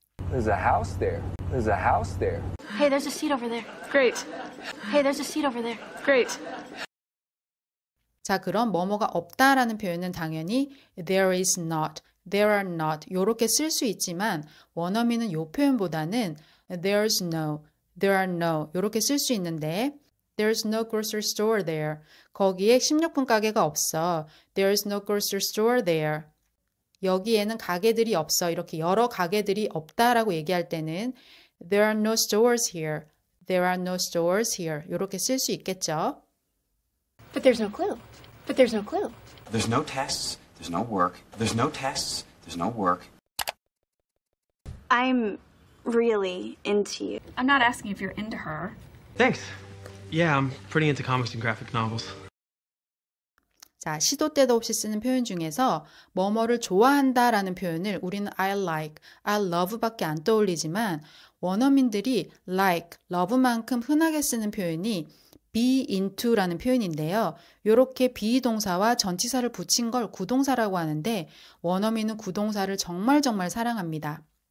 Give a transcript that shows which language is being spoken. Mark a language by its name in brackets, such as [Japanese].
[English] There's a house there. There's a house there. Hey, there's a seat over there. Great. Hey, there's a seat over there. Great. [Korean] 자, 그럼 뭐뭐가 없다라는 표현은 당연히 there is not, there are not 이렇게 쓸 수 있지만 원어민은 이 표현보다는 there's no, there are no 이렇게 쓸 수 있는데 [English] There's no grocery store there. [Korean] 거기에 식료품 가게가 없어. [English] There's no grocery store there. [Korean] 여기에는 가게들이 없어. 이렇게 여러 가게들이 없다라고 얘기할 때는 [English] There are no stores here. There are no stores here. [Korean] 이렇게 쓸 수 있겠죠. [English] But there's no clue. But there's no clue. There's no tests. There's no work. There's no tests. There's no work. I'm really into you. I'm not asking if you're into her. Thanks. Yeah, I'm pretty into comics and graphic novels. [Korean] 자, 시도 때도 없이 쓰는 표현 중에서 뭐뭐를 좋아한다라는 표현을 우리는 I like, I love밖에 안 떠올리지만 원어민들이 like, love만큼 흔하게 쓰는 표현이 be into라는 표현인데요. 이렇게 be 동사와 전치사를 붙인 걸 구동사라고 하는데 원어민은 구동사를 정말 사랑합니다.